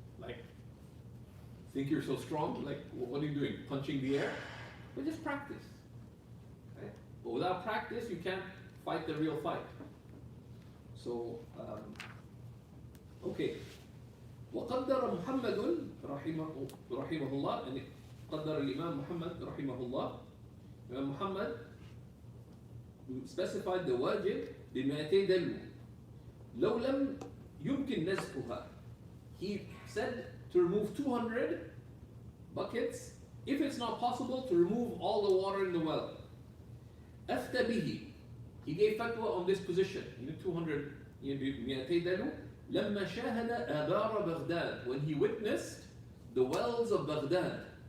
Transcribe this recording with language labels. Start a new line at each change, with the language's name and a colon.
English: Like, think you're so strong? Like, what are you doing? Punching the air? But just practice, right? But without practice, you can't fight the real fight. So, okay.
Arabic: وقدر محمد رحمه الله,
English: and
Arabic: قدر الإمام محمد رحمه الله,
English: Imam Muhammad specified the wajib
Arabic: ب200 دلو لو لم يمكن نزحها.
English: He said to remove 200 buckets if it's not possible to remove all the water in the well.
Arabic: أفتى به,
English: he gave fatwa on this position, 200 200
Arabic: دلو لما شاهد آبار بغداد,
English: when he witnessed the wells of Baghdad.